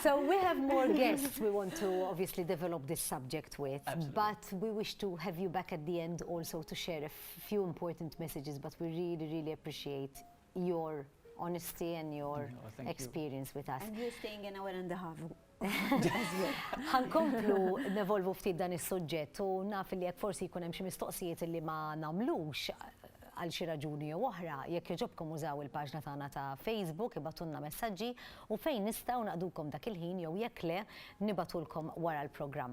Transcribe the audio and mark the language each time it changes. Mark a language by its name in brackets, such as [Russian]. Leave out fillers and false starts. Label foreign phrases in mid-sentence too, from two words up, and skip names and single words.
[English] So we have more guests we want to obviously develop this subject with, Absolutely. but we wish to have you back at the end also to share a few important messages. But we really, really appreciate your honesty and your thank you. experience with us. And you're staying an hour and a half. [Maltese] Ħankomplu nevolvu ftit dan is-suġġett u naf li jekk forsi jkun hemm xi mistoqsijiet li ma nagħmlux għal xi raġuni jew oħra, jekk jogħġobkom użaw il-paġna tagħna ta' Facebook, ibatulna messaġġi u fejn nistgħu naqdukom dak il-ħin jew jekk le nibatulkom wara l-programm.